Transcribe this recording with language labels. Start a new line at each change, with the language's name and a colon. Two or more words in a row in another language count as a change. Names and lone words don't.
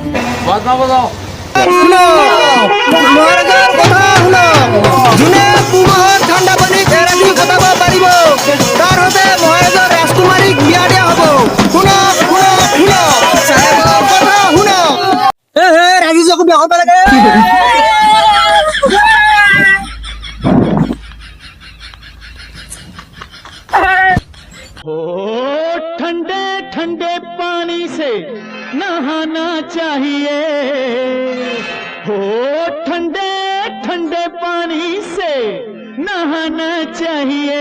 Assamese: মহাৰাজাৰ কথা শুনক যোনে পুহৰ ঠাণ্ডা পানীত এৰাতি কটাব পাৰিব তাৰ বাবে মহাৰাজৰ ৰাজকুমাৰীক বিয়া দিয়া হ'ব শুনক শুনক শুনক চাহেবৰ কথা শুনক ৰাজি চকু বিয়া কৰিব লাগে
Hindi: ठंडे ठंडे पानी से नहाना चाहिए हो ठंडे ठंडे पानी से नहाना चाहिए